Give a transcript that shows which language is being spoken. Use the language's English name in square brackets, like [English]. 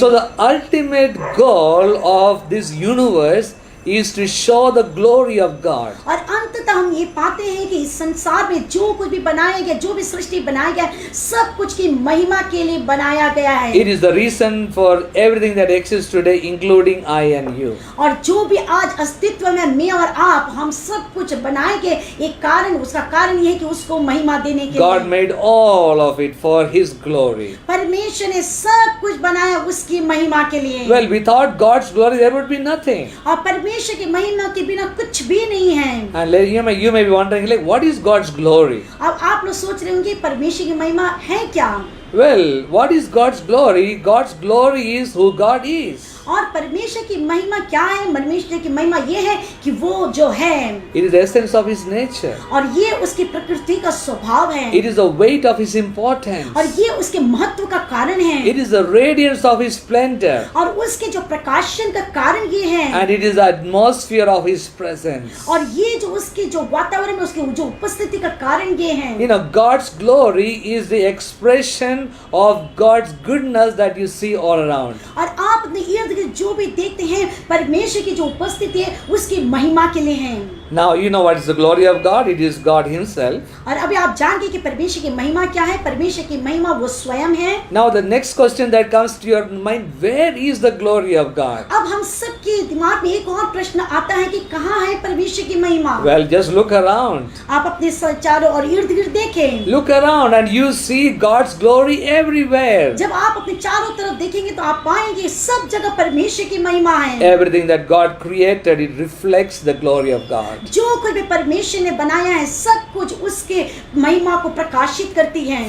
[English] So the ultimate goal of this universe is to show the glory of God. [Hindi] और अंततः हम ये पाते हैं कि इस संसार में जो कुछ भी बनाया गया, जो भी सृष्टि बनाया गया, सब कुछ की महिमा के लिए बनाया गया है। [English] It is the reason for everything that exists today, including I and you. [Hindi] और जो भी आज अस्तित्व में मैं और आप, हम सब कुछ बनाए गए, एक कारण, उसका कारण ये है कि उसको महिमा देने के [English] God [Hindi] लिए। [English] made all of it for His glory. [Hindi] परमेश्वर ने सब कुछ बनाया उसकी महिमा के लिए। [English] Well, without God's glory, there would be nothing. [Hindi] और परमेश्वर की महिमा के बिना कुछ भी नहीं है। [English] And you may be wondering, like, what is God's glory? [Hindi] अब आप लोग सोच रहे होंगे परमेश्वर की महिमा है क्या? [English] Well, what is God's glory? God's glory is who God is. [Hindi] और परमेश्वर की महिमा क्या है? परमेश्वर की महिमा ये है कि वो जो है, [English] It is the essence of His nature. [Hindi] और ये उसकी प्रकृति का स्वभाव है, [English] It is the weight of His importance. [Hindi] और ये उसके महत्व का कारण है, [English] It is the radiance of His splendor. [Hindi] और उसके जो प्रकाशन का कारण ये है, [English] And it is the atmosphere of His presence. [Hindi] और ये जो उसके जो वातावरण में उसकी जो उपस्थिति का कारण ये है। [English] You know, God's glory is the expression of God's goodness that you see all around. [Hindi] और आप अपने इर्द गिर्द जो भी देखते हैं परमेश्वर की जो उपस्थिति है उसकी महिमा के लिए है। [English] Now, you know what is the glory of God? It is God Himself. [Hindi] और अभी आप जानते हैं कि परमेश्वर की महिमा क्या है? परमेश्वर की महिमा वो स्वयं है। [English] Now, the next question that comes to your mind, where is the glory of God? [Hindi] अब हम सबके दिमाग में एक और प्रश्न आता है कि कहाँ है परमेश्वर की महिमा? [English] Well, just look around. [Hindi] आप अपने चारों और इर्द गिर्द देखें। [English] Look around and you see God's glory everywhere. [Hindi] जब आप अपने चारों तरफ देखेंगे तो आप पाएंगे सब जगह परमेश्वर की महिमा है। [English] Everything that God created, it reflects the glory of God. [Hindi] जो कुछ भी परमेश्वर ने बनाया है सब कुछ उसके महिमा को प्रकाशित करती है।